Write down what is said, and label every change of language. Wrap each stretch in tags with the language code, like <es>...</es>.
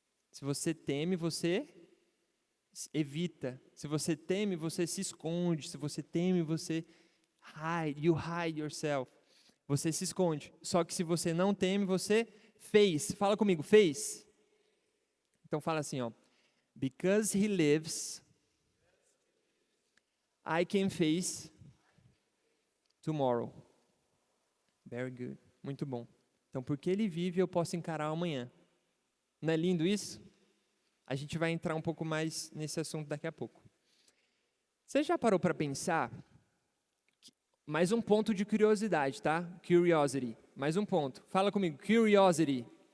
<pt>Se você teme, você evita. Se você teme, você se esconde. Se você teme, você</pt> <en>you hide yourself.</en> <pt>Você se esconde. Só que se você não teme, você fez. Fala comigo, fez. Então fala assim, ó.</pt> <en>Because he lives, I can face tomorrow. Very good.</en> <pt>Muito bom. Então, porque ele vive, eu posso encarar o amanhã. Não é lindo isso? A gente vai entrar um pouco mais nesse assunto daqui a pouco. Você já parou para pensar? Mais um ponto de curiosidade, tá? Curiosity. Mais um ponto. Fala comigo. Curiosity.</pt>